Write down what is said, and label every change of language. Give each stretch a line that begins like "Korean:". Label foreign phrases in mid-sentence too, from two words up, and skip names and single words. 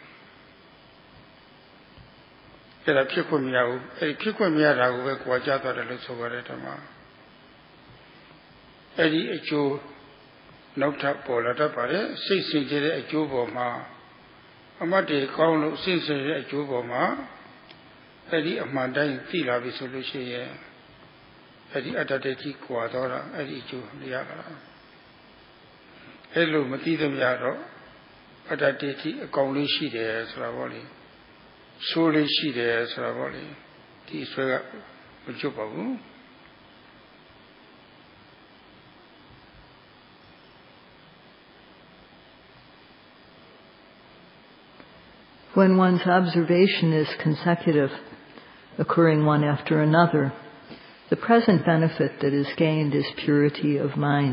Burmese: အဲ့ဒါဖြစ်ခွင့်မရဘူးအဲ့ဒီဖြစ်ခွင့်မရတာကိုပဲခွာကြသွားတယ်လို့ဆိုပါတယ်တမအဲ့ဒီအကျိုးနောက်ထပ်ပေါ်လာတတ်ပါတယ်စိတ်စင်ကြယ်တဲ့အကျိုးပေါ်မှာအမတ်တွေကောင်းလို့စိတ်စင်ကြယ်တဲ့အကျိုးပေါ်မှာအဲ့ဒီအမှန်တိုင်းသိလာပြီဆိုလို့ရှိရင်အဲ့ဒီအတ္တဒိဋ္ဌိကွာတော့တာအဲ့ဒီအကျိုးရတာ အဲ့လိုမသိသမျှတော့အတ္တဒိဋ္ဌိအကောင်လေးရှိတယ်ဆိုတာပေါ့လေဆိုးလေးရှိတယ်ဆိုတာပေါ့လေဒီဆွဲကမကျွတ်ပါဘူး
English: When one's observation is consecutive, occurring one after another, the present benefit that is gained is purity of mind.